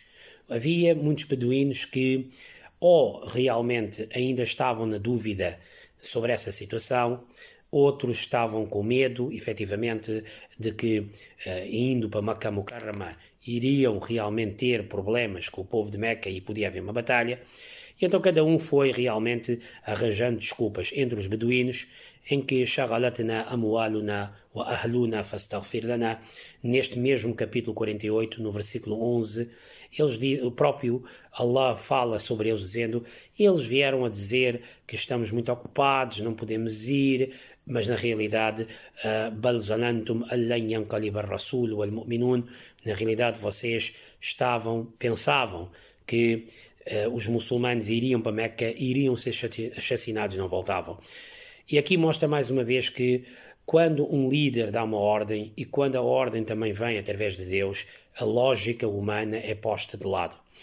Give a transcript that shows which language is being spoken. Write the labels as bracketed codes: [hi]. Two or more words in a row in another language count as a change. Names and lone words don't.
[pt] Havia muitos beduínos que ou realmente ainda estavam na dúvida sobre essa situação, outros estavam com medo, efetivamente, de que, indo para Makkah Mukarrama, iriam realmente ter problemas com o povo de Meca e podia haver uma batalha. E então cada um foi realmente arranjando desculpas entre os beduínos, em que [ar] شغلتنا أموالنا وأهلونا فاستغفر لنا, [pt] neste mesmo capítulo 48, no versículo 11, o próprio Allah fala sobre eles dizendo: eles vieram a dizer que estamos muito ocupados, não podemos ir, mas na realidade [ar] بل ظننتم أن لن ينقلب الرسول والمؤمنون, [pt] na realidade vocês pensavam que os muçulmanos iriam para Meca, iriam ser assassinados e não voltavam. E aqui mostra mais uma vez que quando um líder dá uma ordem e quando a ordem também vem através de Deus, a lógica humana é posta de lado.